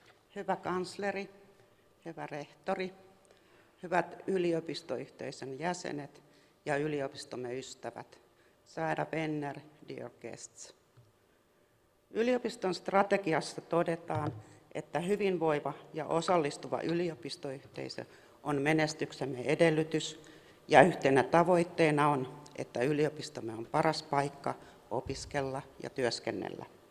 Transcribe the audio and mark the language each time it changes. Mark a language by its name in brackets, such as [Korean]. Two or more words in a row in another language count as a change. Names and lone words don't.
[Finnish] Hyvä kansleri, hyvä rehtori, hyvät yliopistoyhteisön jäsenet ja yliopistomme ystävät, [Swedish] kära vänner, [English] dear guests. [Finnish] Yliopiston strategiassa todetaan, että hyvinvoiva ja osallistuva yliopistoyhteisö on menestyksemme edellytys ja yhtenä tavoitteena on, että yliopistomme on paras paikka opiskella ja työskennellä.